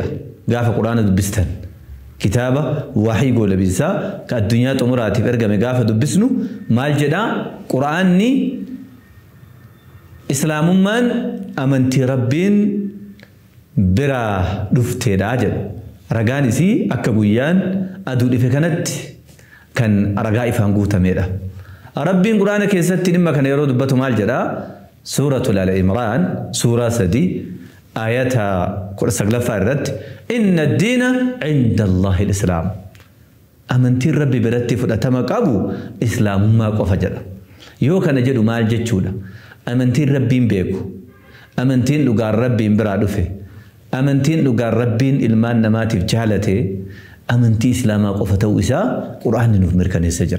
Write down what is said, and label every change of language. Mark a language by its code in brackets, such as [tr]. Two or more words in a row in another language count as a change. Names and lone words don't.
[om] Gaafa quraana dubbistan kitaaba wahii goolabisaa ka addunyaa xumuraatiif ergame gaafa dubbisnu maal jedhaa quraanni islaamummaan amantii rabbiin bira dhufteedha jedhu ragaan isii akka guyyaan aduu dhife kanatti kan ragaa ifaan guutameedha. Rabbiin quraana keessatti dhimma kana yeroo dubbatu maal jedha [ar] سورة آل عمران [om] suuraa 3 ayata 19 irratti [ar] إن الدين عند الله الإسلام [om] amantiin rabbi biratti fudhatama qabu islaamummaa qofa jedha. Yoo kana jedhu maal jechuudha amantiin rabbiin beeku amantiin dhugaan rabbiin biraa dhufe amantiin dhugaan rabbiin ilmaan namaatiif jaalate amantii islaamaa qofa ta'uu isaa quraanni nuuf mirkaneessee jira.